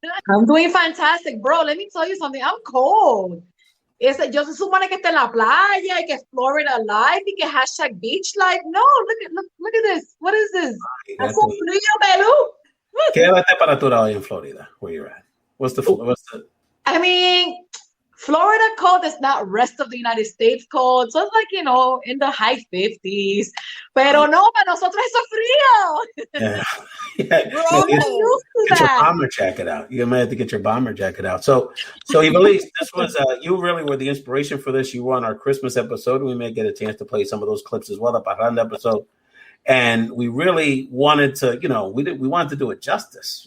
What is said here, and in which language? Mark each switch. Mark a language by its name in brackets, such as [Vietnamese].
[English] I'm doing fantastic. Bro, let me tell you something. I'm cold. [Spanish] Yo se supone que está en la playa y que [English] Florida live [Spanish] y que [English] hashtag beach life. No, look at this. What is this? That's so frío, Belú. [Spanish] ¿Qué es la temperatura hoy en Florida, [English] where you're at? What's the? I mean, Florida cold is not rest of the United States cold. So it's like, in the high 50s. [Spanish] Pero no, para nosotros eso frío. [English] Yeah. We're all used to get that. Your bomber jacket out. You might have to get your bomber jacket out. So Ivelisse, this was, you really were the inspiration for this. You were on our Christmas episode. We may get a chance to play some of those clips as well, the Parranda episode. And we really wanted to, we wanted to do it justice.